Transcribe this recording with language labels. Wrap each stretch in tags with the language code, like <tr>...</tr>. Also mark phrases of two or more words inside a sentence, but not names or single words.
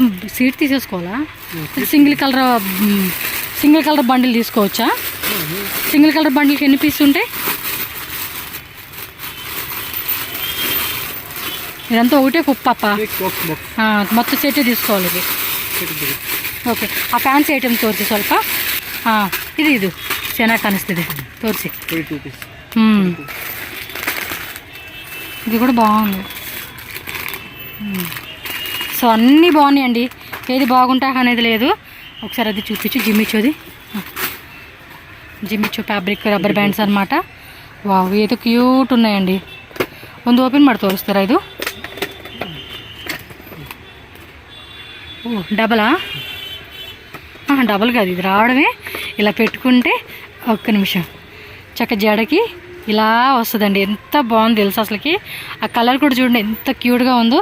<te>సీట్ తీసేసుకోవాలా?</te> <en>single colour bundle</en> <te>తీసుకోవచ్చా?</te> <en>single colour bundleki</en> <te>ఎన్ని పీస్ ఉంటాయి? ఇదంతా ఒకటే కుప్ప, మొత్తం సెట్ తీసుకోవాలి ఇది. ఓకే, ఆ</te> <en>fancy item</en> <kn>ತೋರ್ಚಿ ಸ್ವಲ್ಪ. ಇದು ಚೆನ್ನಾಗಿ ಕಾಣಿಸ್ತಿದೆ, ತೋರಿಸಿ.</kn> <te>ఇది కూడా బాగుంది. సో అన్నీ బాగున్నాయండి, ఏది బాగుంటా అనేది లేదు. ఒకసారి అది చూపించు. జిమ్మిచూ</te> <en>fabric rubber bands</en> <te>అనమాట. వావ్, ఏదో క్యూట్ ఉన్నాయండి.</te> <kn>ಒಂದು ಓಪನ್ ಮಾಡಿ ತೋರಿಸ್ತಾರಾ? ಇದು డబలా?</kn> <te>డబల్ కాదు, ఇది రావడమే ఇలా పెట్టుకుంటే. ఒక్క నిమిషం, చక్క జడకి ఇలా వస్తుందండి. ఎంత బాగుంది తెలుసు అసలుకి. ఆ కలర్ కూడా చూడండి ఎంత క్యూట్గా ఉందో.</te>